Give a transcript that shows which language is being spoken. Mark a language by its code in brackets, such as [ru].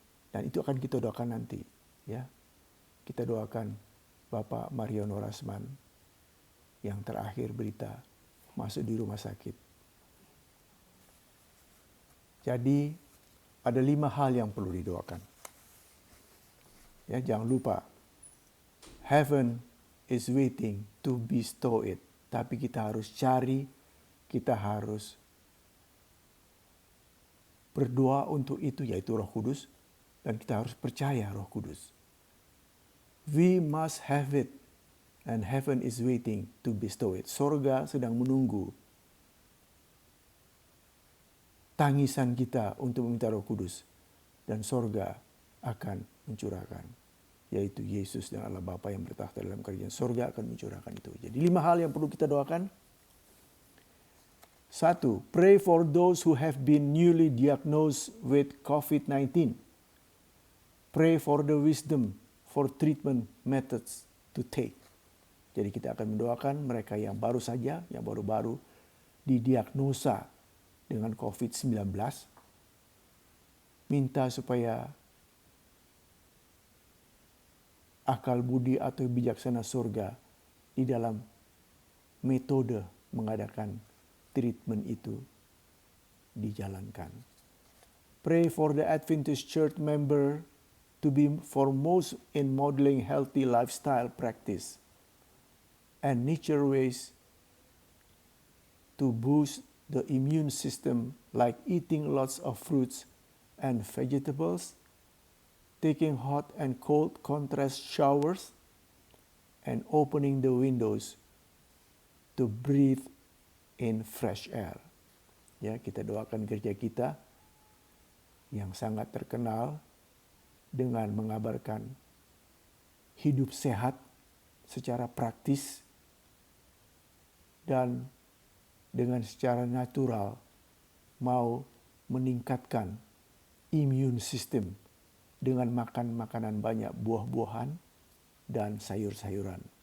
[id] Dan itu akan kita doakan nanti. Ya, kita doakan Bapak Mariono Rasman yang terakhir berita masuk di rumah sakit. Jadi ada 5 hal yang perlu didoakan. Ya, jangan lupa, [en] heaven is waiting to bestow it. [id] Tapi kita harus cari, kita harus berdoa untuk itu, yaitu Roh Kudus, dan kita harus percaya Roh Kudus. [en] We must have it, and heaven is waiting to bestow it. [id] Sorga sedang menunggu tangisan kita untuk meminta Roh Kudus, dan sorga akan mencurahkan, yaitu Yesus dan Allah Bapa yang bertahta dalam kerajaan sorga akan mencurahkan itu. Jadi 5 hal yang perlu kita doakan. 1. [en] Pray for those who have been newly diagnosed with COVID-19. Pray for the wisdom for treatment methods to take. [id] Jadi kita akan mendoakan mereka yang baru saja, yang baru-baru didiagnosa dengan COVID-19. Minta supaya akal budi atau bijaksana surga di dalam metode mengadakan treatment itu dijalankan. [en] Pray for the Adventist Church member to be foremost in modeling healthy lifestyle practice and nature ways to boost the immune system, like eating lots of fruits and vegetables, taking hot and cold contrast showers, and opening the windows to breathe in fresh air. [id] Ya, kita doakan gereja kita yang sangat terkenal dengan mengabarkan hidup sehat secara praktis dan dengan secara natural mau meningkatkan immune system dengan makan makanan banyak buah-buahan dan sayur-sayuran.